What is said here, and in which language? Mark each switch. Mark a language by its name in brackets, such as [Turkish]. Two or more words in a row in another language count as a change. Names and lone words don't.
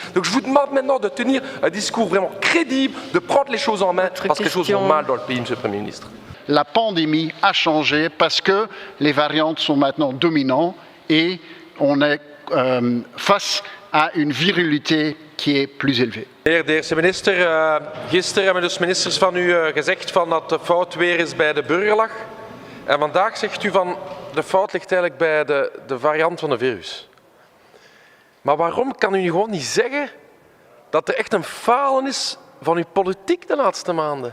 [French] Donc je vous demande maintenant de tenir un discours vraiment crédible, de prendre les choses en main, parce que les choses vont mal dans le pays, monsieur le Premier ministre. La pandémie a changé parce que les variantes sont maintenant dominantes et on est face à une virilité qui est plus élevée. [Dutch] Meneer de eerste minister, gisteren hebben dus ministers van u gezegd van dat de fout weer eens bij de burger lag. En vandaag zegt u van de fout ligt eigenlijk bij de variant van het virus. Maar waarom kan u gewoon niet zeggen dat er echt een falen is van uw politiek de laatste maanden?